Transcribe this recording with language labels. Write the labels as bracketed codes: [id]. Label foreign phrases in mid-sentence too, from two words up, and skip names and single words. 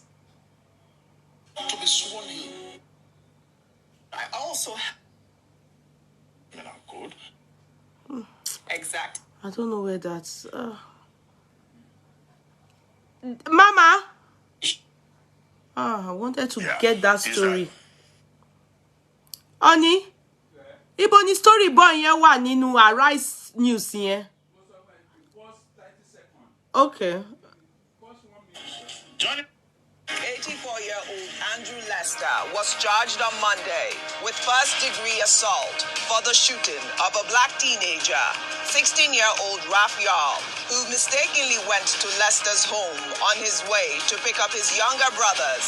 [en] To be sworn in. I also have code. exact. I don't know where that's. Mama. I wanted to get that story. Honey, [yo] ibo ni [en] story boy [yo] yẹn wà nínú Arise News yẹn. [en] Okay. Johnny. 84-year-old Andrew Lester was charged on Monday with first-degree assault for the shooting of a black teenager, 16-year-old Raphael, who mistakenly went to Lester's home on his way to pick up his younger brothers.